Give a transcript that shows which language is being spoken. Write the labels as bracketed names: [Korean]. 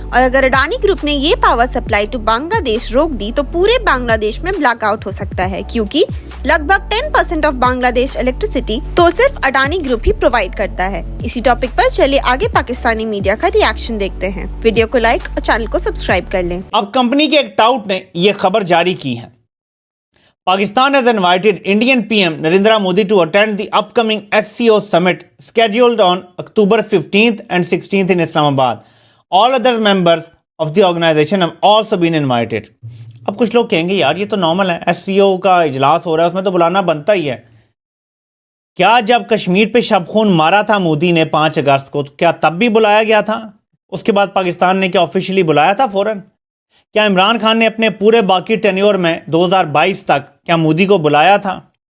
[Hindi] और अगर अडानी ग्रुप ने ये [English] power supply to Bangladesh [Hindi] रोक दी तो पूरे बांग्लादेश में ब्लैकआउट हो सकता है, क्योंकि लगभग 10% [English] of Bangladesh electricity [Hindi] तो सिर्फ अडानी ग्रुप ही प्रोवाइड करता है। इसी टॉपिक पर चलिए आगे पाकिस्तानी मीडिया का रिएक्शन देखते हैं। वीडियो को लाइक और चैनल को सब्सक्राइब कर लें। अब कंपनी के एक टाउट ने यह खबर जारी की है। [English] Pakistan has invited Indian PM Narendra Modi to attend the upcoming SCO summit scheduled on October 15th and 16th in Islamabad. All other members of the organization have also been invited. [Hindi] अब कुछ लोग कहेंगे यार ये तो normal है, SCO का इजलास हो रहा है, उसमें तो बुलाना बनता ही है। क्या जब कश्मीर पे शब-खून मारा था मोदी ने 5 अगस्त को, तो क्या तब भी बुलाया गया था? उसके बाद पाकिस्तान ने क्या ऑफिशियली बुलाया था फौरन? क्या इमरान खान ने अपने पूरे बाकी टेन्योर में 2022 तक क्या मोदी को बुलाया था?